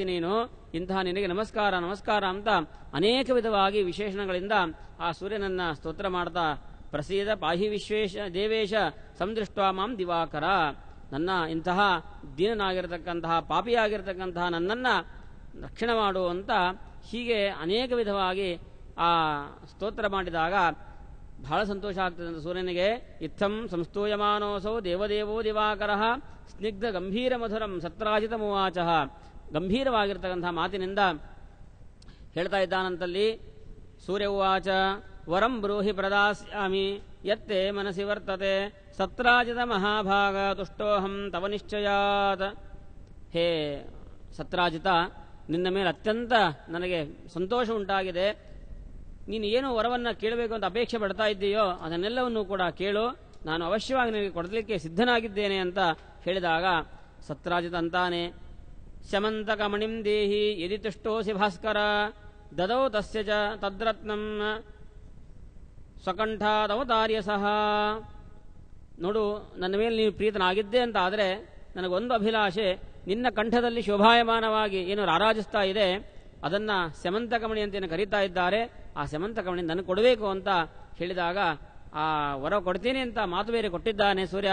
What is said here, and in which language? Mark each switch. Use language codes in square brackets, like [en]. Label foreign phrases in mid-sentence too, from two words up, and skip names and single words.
[kn] ನೀನು ಇಂತಹ ನಿನಗೆ ನಮಸ್ಕಾರ ನಮಸ್ಕಾರ ಅಂತ ಅನೇಕ ವಿಧವಾಗಿ ವಿಶೇಷಣಗಳಿಂದ ಆ ಸೂರ್ಯನನ್ನ ಸ್ತೋತ್ರ ಮಾಡ್ತಾ, [sa] ಪ್ರಸೀದ ಪಾಹಿ ವಿಶ್ವೇಶ ದೇವೇಶ ಸಂದೃಷ್ಟ ಮಾಂ ದಿವಾಕರ, [kn] ನನ್ನ ಇಂತಹ ದೀನನಾಗಿರತಕ್ಕಂತಹ ಪಾಪಿಯಾಗಿರತಕ್ಕಂತಹ ನನ್ನನ್ನ ರಕ್ಷಣೆ ಮಾಡು ಅಂತ ಹೀಗೆ ಅನೇಕ ವಿಧವಾಗಿ ಆ ಸ್ತೋತ್ರ ಮಾಡಿದಾಗ ಬಹಳ ಸಂತೋಷ ಆಗ್ತದೆ ಅಂತ ಸೂರ್ಯನಿಗೆ. [sa] ಇತ್ತಂ ಸಂಸ್ತೂಯಮಾನೋಸೌ ದೇವದೇವೋ ದಿವಾಕರ ಸ್ನಿಗ್ಧ ಗಂಭೀರ ಮಧುರಂ ಸತ್ರಾಜಿತ ಮುವಾಚ. [kn] ಗಂಭೀರವಾಗಿರ್ತಕ್ಕಂತಹ ಮಾತಿನಿಂದ ಹೇಳ್ತಾ ಇದ್ದಾನಂತಲ್ಲಿ. [sa] ಸೂರ್ಯ ಉವಾಚ ವರಂ ಬ್ರೂಹಿ ಪ್ರದಾಸ್ಯಾಮಿ ಯತ್ತೆ ಮನಸಿ ವರ್ತತೆ ಸತ್ರಾಜಿತ ಮಹಾಭಾಗ ತುಷ್ಟೋಹಂ ತವ ನಿಶ್ಚಯಾತ್. [kn] ಹೇ ಸತ್ರಾಜಿತ, ನಿನ್ನ ಮೇಲೆ ಅತ್ಯಂತ ನನಗೆ ಸಂತೋಷ ಉಂಟಾಗಿದೆ. ನೀನು ಏನು ವರವನ್ನು ಕೇಳಬೇಕು ಅಂತ ಅಪೇಕ್ಷೆ ಪಡ್ತಾ ಇದ್ದೀಯೋ ಅದನ್ನೆಲ್ಲವನ್ನೂ ಕೂಡ ಕೇಳು, ನಾನು ಅವಶ್ಯವಾಗಿ ನಿನಗೆ ಕೊಡಲಿಕ್ಕೆ ಸಿದ್ಧನಾಗಿದ್ದೇನೆ ಅಂತ ಹೇಳಿದಾಗ ಸತ್ರಾಜಿತ ಅಂತಾನೆ, [sa] ಶಮಂತಕಮಣಿಂ ದೇಹಿ ಯದಿ ತುಷ್ಟೋಸಿ ಭಾಸ್ಕರ ದದೌ ತಸ್ಯ ಚ ತದ್ರತ್ನಂ ಸ್ವಕಂಠಾದವತಾರ್ಯ ಸಹ. [kn] ನೋಡು, ನನ್ನ ಮೇಲೆ ನೀನು ಪ್ರೀತನಾಗಿದ್ದೆ ಅಂತ ಆದರೆ ನನಗೊಂದು ಅಭಿಲಾಷೆ, ನಿನ್ನ ಕಂಠದಲ್ಲಿ ಶೋಭಾಯಮಾನವಾಗಿ ಏನು ರಾರಾಜಿಸ್ತಾ ಇದೆ ಅದನ್ನ ಸ್ಯಮಂತಕಮಣಿ ಅಂತ ಕರೀತಾ ಇದ್ದಾರೆ, ಆ ಸ್ಯಮಂತಕಮಣಿ ನನಗೆ ಕೊಡಬೇಕು ಅಂತ ಹೇಳಿದಾಗ ಆ ವರ ಕೊಡ್ತೀನಿ ಅಂತ ಮಾತು ಬೇರೆ ಕೊಟ್ಟಿದ್ದಾನೆ ಸೂರ್ಯ.